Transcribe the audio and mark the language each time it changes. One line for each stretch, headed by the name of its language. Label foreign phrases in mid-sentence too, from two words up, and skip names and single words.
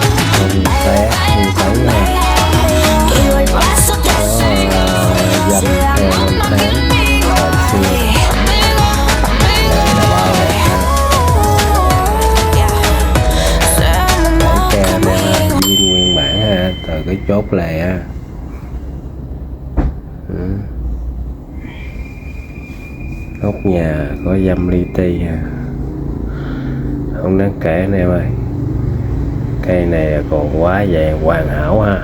Spanish: Que yo el paso te sigo. Sea mamá conmigo, amigo, amigo. Sea mamá conmigo.
Vietnamese: Viên nguyên bản ha, từ cái chốt này ha. Nóc nhà có dăm li ti ha, không đáng kể anh em ơi. Cây này còn quá vàng hoàn hảo ha.